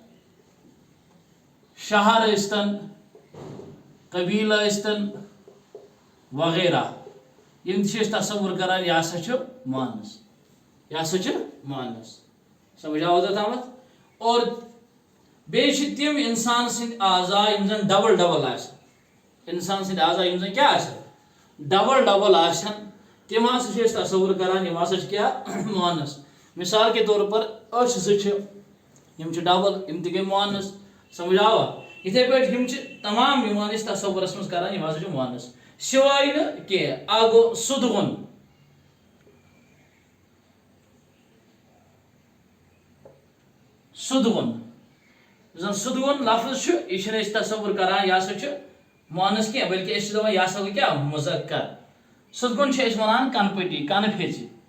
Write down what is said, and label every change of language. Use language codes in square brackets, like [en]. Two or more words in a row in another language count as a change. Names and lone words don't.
[ks] شہر ٲسۍتن قبیلہ ٲسۍتن وغیرہ یم تصور کران یہ ہسا مونس یہ ہسا مونس سمجھ آو تامت اور بیٚیہِ تم انسان سند اعضاء یم زن ڈبل ڈبل انسان سند اعضاء یم زن کیا ڈبل ڈبل تم ہسا تصور کران یم ہسا کیا مونس [ur] مثال کے طور پر [ks] أچھ زٕ یم ڈبل یم تہ گئی مونس سمجھ آوا اتھے پٲٹھۍ یم تمام یوان أسۍ تصورس منٛز کران یم ہسا مونس سوائے نہٕ کینٛہہ اکھ گوٚو سُدوُن سُدوُن زن سُدوُن لفظ یہ چھِنہٕ أسۍ تصور کران یہ ہسا مونس کینٛہہ بلکہ أسۍ چھِ دپان یہ ہسا گوٚو کیٛاہ مُذکر سُدوُن چھِ أسۍ ونان کنہٕ پٔٹی کنہٕ پھیٚژِ